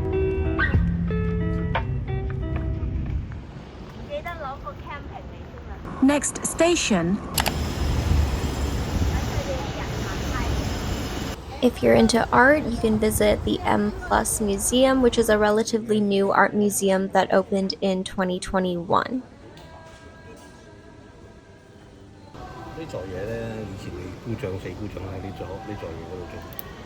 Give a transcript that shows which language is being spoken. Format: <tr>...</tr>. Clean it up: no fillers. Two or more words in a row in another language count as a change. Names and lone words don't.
<en>Next station. If you're into art, you can visit the M+ Museum, which is a relatively new art museum that opened in 2021.</en> <yue>呢座嘢咧，以前你姑丈四姑丈喺呢座嘢嗰度做。</yue>